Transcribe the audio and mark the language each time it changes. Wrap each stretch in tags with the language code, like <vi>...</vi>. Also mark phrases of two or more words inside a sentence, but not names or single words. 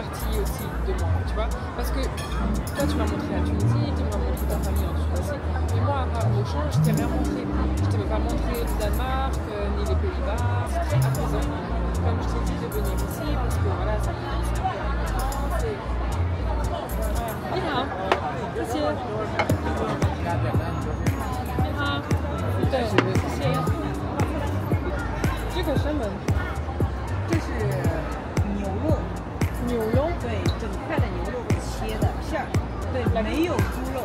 <fr>t'oublies aussi de moi, tu vois. Parce que toi, tu m'as montré la Tunisie, tu m'as montré ta famille en Tunisie. Mais moi, à part Auchan, je t'ai rien montré. Je t'ai même pas montré le Danemark, ni les Pays-Bas. C'est très apaisant. Comme je t'ai dit, de venir ici, parce que voilà, c'est un peu important. C'est... Voilà.</fr> <zh>谢谢。对，谢谢。这个什么？这是牛肉，牛肉？对，整块的牛肉切的片儿，对，没有猪肉，</zh>